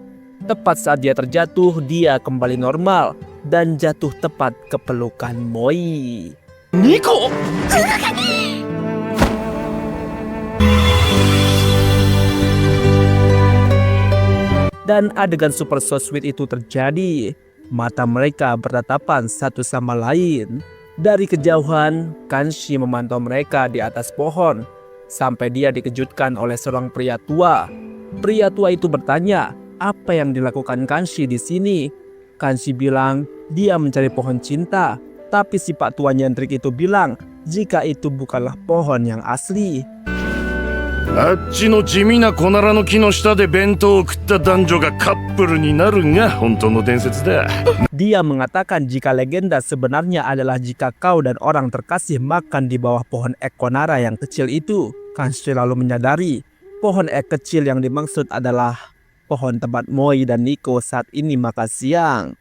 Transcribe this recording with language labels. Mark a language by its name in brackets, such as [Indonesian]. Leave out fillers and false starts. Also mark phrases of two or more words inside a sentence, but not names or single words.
[Indonesian] Tepat saat dia terjatuh, dia kembali normal dan jatuh tepat ke pelukan Moi. Nico! Dan adegan super [English] so sweet [Indonesian] itu terjadi. Mata mereka bertatapan satu sama lain. Dari kejauhan, Kanshi memantau mereka di atas pohon. Sampai dia dikejutkan oleh seorang pria tua. Pria tua itu bertanya, apa yang dilakukan Kanshi di sini? Kanshi bilang, dia mencari pohon cinta. Tapi si pak tua nyentrik itu bilang, jika itu bukanlah pohon yang asli. [Japanese] あっちの地味な小ならの木の下で弁当を食った男女がカップルになるが本当の伝説だ。 [Indonesian] Dia mengatakan jika legenda sebenarnya adalah jika kau dan orang terkasih makan di bawah pohon ek konara yang kecil itu. Kanshi lalu menyadari pohon ek kecil yang dimaksud adalah pohon tempat Moi dan Nico saat ini makan siang.